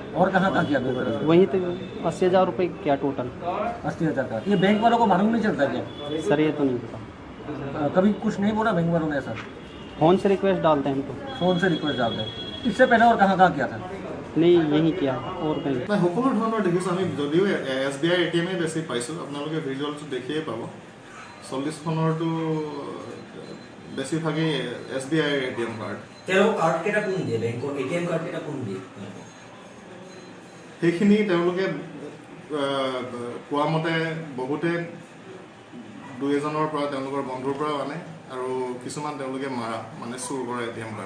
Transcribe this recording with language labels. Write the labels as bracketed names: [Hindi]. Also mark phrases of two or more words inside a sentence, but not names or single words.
[Hindi] और कहाँ किया बेलतोला से? वहीं तो 80,000 रुपये क्या टोटल? 80,000 का। ये बैंक वालों को मालूम नहीं चलता क्या? सर ये तो नहीं पता। कभी कुछ नहीं बोला बैंक वालों ने ऐसा? फ़ोन से रिक्वेस्ट डालते हैं हम तो। फोन से रिक्वेस्ट डालते हैं। इससे पहले और कहाँ किया था? नहीं, यही किया है और कहीं। [Assamese] সকলো ধৰণৰ দেখিছোঁ আমি, যদিও SBI ATM বেছি পাইছোঁ, আপোনালোকে ভিজুৱেলটো দেখিয়ে পাব। 40খনৰটো বেছিভাগেই [English] SBI ATM card. [Assamese] কাৰ্ড কেইটা কোন দিয়ে? বেংকৰ [English] ATM card [Assamese] কেইটা কোন দিয়ে? সেইখিনি তেওঁলোকে কোৱা মতে বহুতে দুই এজনৰ পৰা তেওঁলোকৰ বন্ধুৰ পৰা আনে আৰু কিছুমান তেওঁলোকে মাৰা মানে চুৰ কৰে [English] ATM card.